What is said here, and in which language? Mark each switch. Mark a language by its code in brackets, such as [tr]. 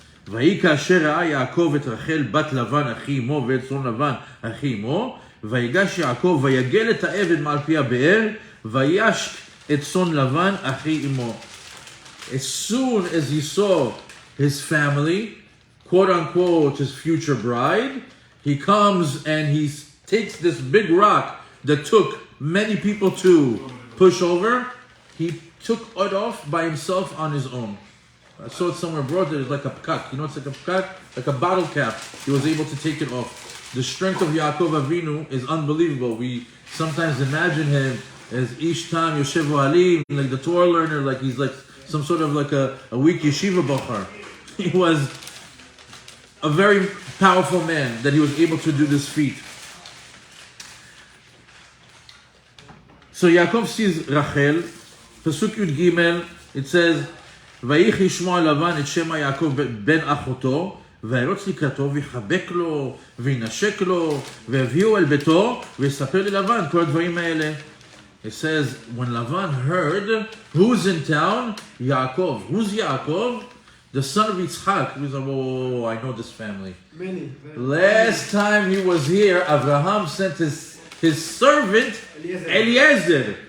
[he] ויהי כאשר ראה יעקב את רחל בת לבן אחי אמו ואת צאן לבן אחי אמו ויגש יעקב ויגל את העבד מעל פי הבאר וישק את צאן לבן אחי אמו. [en] As soon as he saw his family, quote unquote his future bride, he comes and he takes this big rock that took many people to push over. He took it off by himself on his own. I saw it somewhere abroad. There's like a pkak. You know, it's like a pkak, like a bottle cap. He was able to take it off. The strength of Yaakov Avinu is unbelievable. We sometimes imagine him as [he] Ish Tam Yoshev Alim, [en] like the Torah learner, like he's like some sort of like a weak yeshiva bachar. He was a very powerful man that he was able to do this feat. So Yaakov sees Rachel. Pasuk Yud Gimel, it says, [he] ויחי ישמוע לבן את שמע יעקב בן אחותו, וירוץ לקראתו, ויחבק לו, וינשק לו, ויביאו אל ביתו, ויספר ללבן כל הדברים האלה. [en] It says, when Lavan heard, who's in town? Yaakov. Who's Yaakov? The son of Yitzchak. He was like, oh, I know this family. Last time he was here, Abraham sent his servant, Eliezer.